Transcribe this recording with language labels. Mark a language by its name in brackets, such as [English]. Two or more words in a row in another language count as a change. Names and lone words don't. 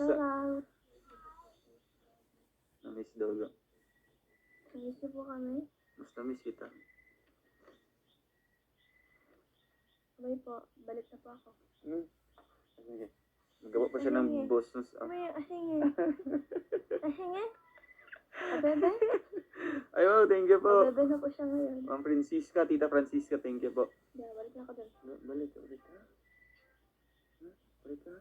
[English] Shout out. [Filipino] Na-miss daw lang. Miss niyo po kami. Mas na-miss kita. Sabay po, balik na po ako. Sige. Magawa pa siya ng boss. May ahingi. Ahingi? Abebe? Ayo, [English] thank you [Filipino] po. Abebe na po siya ngayon. Ma'am Francisca, Tita Francisca, [English] thank you [Filipino] po. Yeah, balik na ako dun. Balik ka. Balik ka.